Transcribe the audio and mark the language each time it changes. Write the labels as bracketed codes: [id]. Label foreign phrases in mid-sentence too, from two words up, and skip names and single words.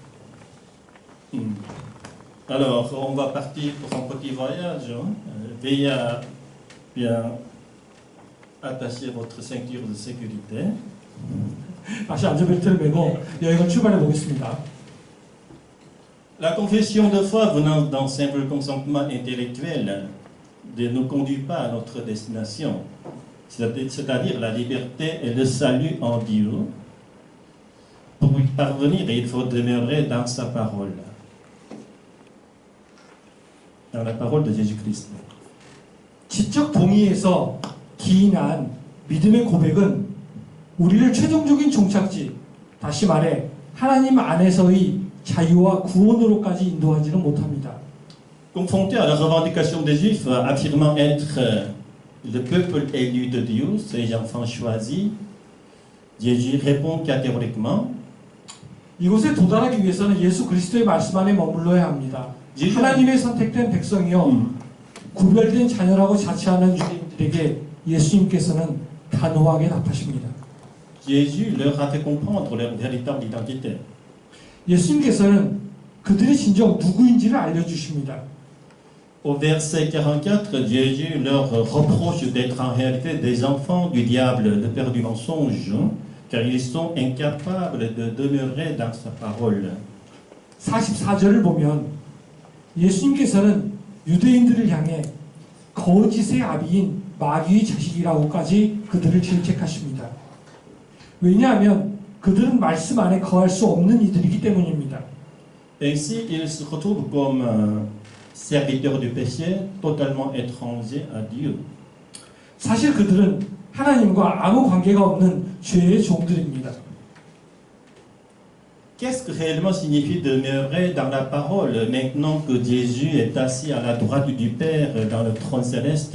[fr] Alors, on va partir pour un petit voyage. Veuillez bien attacher votre ceinture de sécurité. [ko] 다시 안전벨트를 매고 여행을 출발해 보겠습니다. [fr] La confession de foi venant d'un simple consentement intellectuel ne nous conduit pas à notre destination, c'est-à-dire la liberté et le salut en Dieu. Pour y parvenir, il faut demeurer dans sa parole, dans la parole de Jésus-Christ. [ko] 지적 동의에서 기인한 믿음의 고백은 우리를 최종적인 종착지, 다시 말해 하나님 안에서의 자유와 구원으로까지 인도하지는 못합니다. [fr] Confronté à la revendication des Juifs affirmant être le peuple élu de Dieu, ses enfants choisis, Jésus répond catégoriquement. [ko] 이곳에 도달하기 위해서는 예수 그리스도의 말씀 안에 머물러야 합니다. 하나님의 선택된 백성이요 구별된 자녀라고 자처하는 유대인들에게 예수님께서는 단호하게 답하십니다. [fr] Jésus leur a fait comprendre leur véritable identité. [ko] 예수님께서는 그들이 진정 누구인지를 알려주십니다. [fr] Au verset 44, Jésus leur reproche d'être en réalité des enfants du diable, le père du mensonge, car ils sont incapables de demeurer dans sa parole. [ko] 44절을 보면 예수님께서는 유대인들을 향해 거짓의 아비인 마귀의 자식이라고까지 그들을 질책하십니다. 왜냐하면 그들은 말씀 안에 거할 수 없는 이들이기 때문입니다. [fr] Ainsi, ils se retrouvent comme serviteurs du péché, totalement étrangers à Dieu. [ko] 사실 그들은 하나님과 아무 관계가 없는 죄의 종들입니다. [fr] Qu'est-ce que réellement signifie demeurer dans la parole maintenant que Jésus est assis à la droite du Père dans le trône céleste?